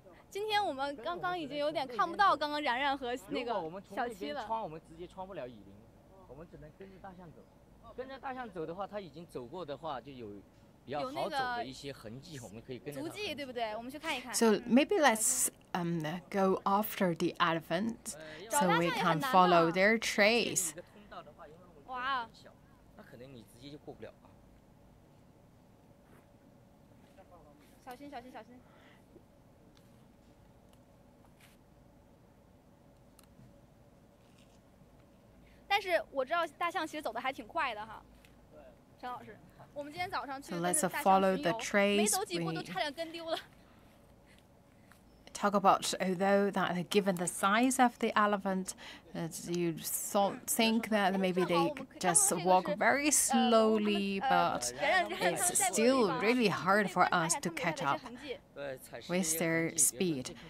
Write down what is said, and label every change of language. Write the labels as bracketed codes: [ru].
[zh] 今天我们刚刚已经有点看不到刚刚然然和那个小七了。我们直接穿不了雨林，我们只能跟着大象走。跟着大象走的话，他已经走过的话，就有比较好走的一些痕迹，我们可以跟着。足迹对不对？我们去看一看。 [en] So maybe let's go after the elephants, so we can follow their trace. 哇！ [zh] 那可能你直接就过不了。小心，小心，小心！但是我知道大象其实走的还挺快的哈，陈老师，我们今天早上去跟着大象巡游，没走几步都差点跟丢了。 [en] Talk about although that given the size of the elephant, you think that maybe they just walk very slowly, but it's still really hard for us to catch up with their speed.